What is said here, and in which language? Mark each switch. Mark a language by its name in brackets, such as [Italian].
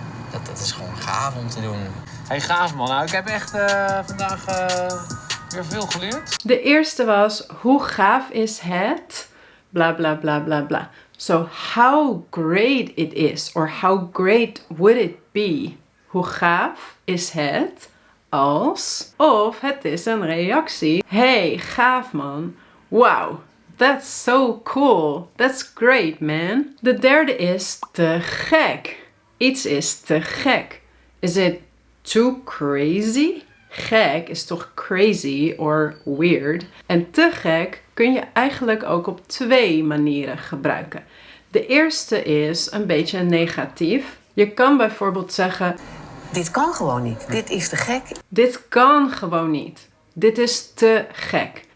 [Dutch] Dat is gewoon gaaf om te doen. Hey, gaaf man. Nou, ik heb echt vandaag weer veel geleerd. De eerste was, hoe gaaf is het? Bla bla bla bla bla. [English] So, how great it is, or how great would it be? [Dutch] Hoe gaaf is het als, of het is een reactie. Hey, gaaf man. Wow, that's so cool. [English] That's great man. [Dutch] De derde is te gek. Iets is te gek. [English] Is it too crazy? [Dutch] Gek is toch [English] crazy or weird. [Dutch] En te gek kun je eigenlijk ook op 2 manieren gebruiken. De eerste is een beetje negatief. Je kan bijvoorbeeld zeggen: dit kan gewoon niet. Dit is te gek. dit kan gewoon niet. Dit is te gek.